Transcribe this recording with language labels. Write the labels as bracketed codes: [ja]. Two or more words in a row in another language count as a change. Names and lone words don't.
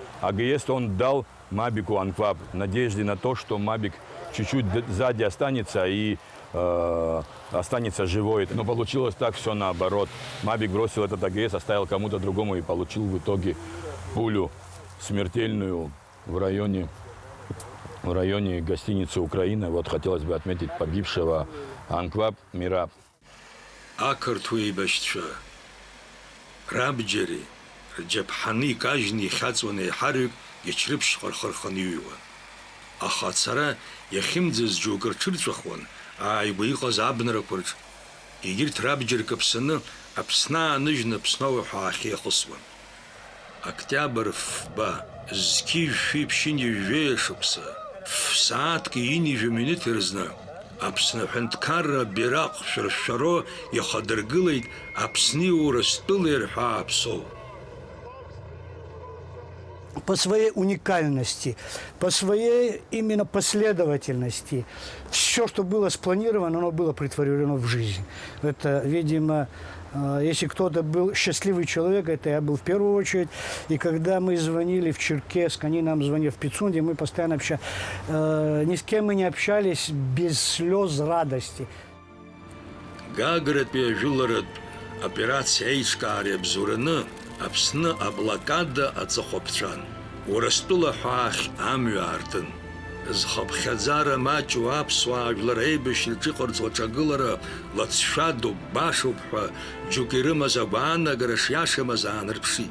[ru] АГС он дал Мабику Анкваб в надежде на то, что Мабик чуть-чуть сзади останется и останется живой. Но получилось так, все наоборот. Мабик бросил этот АГС, оставил кому-то другому и получил в итоге пулю смертельную в районе гостиницы «Украина». Вот хотелось бы отметить погибшего Анкваб Мираб. [ab] Ақырҭуа еибашьцәа рабџьари рџьаԥҳаны икажьны ихьаҵуан еиҳарҩык иаҽрыԥшьҟа рхырханы иҩуан. Аха ацара иахьымӡаз џьоукы рҽырҵәахуан ааигәа иҟаз абнарақәа рҿ. Егьырҭ рабџьар каԥсаны Аԥсны ааныжьны Аԥсноуҳәа аахьеихысуан. Октиабр фба зқьи-жәшәи ԥшьынҩажәеиа шықәса ф-сааҭки инижәы минуҭ рзны Аԥсны аҳәынҭқарра бираҟ шәыршәаро ихадыргылеит Аԥсни Урыстәылеи рҳәаа ԥсоу. [ru] По своей уникальности, по своей именно последовательности. Все, что было спланировано, оно было претворено в жизнь. Это, видимо, если кто-то был счастливый человек, это я был в первую очередь. И когда мы звонили в Черкесск, они нам звонили в Пицунде, мы постоянно общались. Ни с кем мы не общались без слез радости. [ab] Гагратәи ажәыларатә операциа еиҿкаара иабзоураны Аԥсны аблокада аҵыхәаԥҵәан. Урыстәыла ҳәаахь амҩа аартын. Зхыԥхьаӡара маҷу аԥсуаа жәлар еибашьраҿы иҟарҵо аҿагылара лацәшәадоуп, башоуп ҳәа џьоук ирымаз агәаанагара шиашамыз аанарԥшит.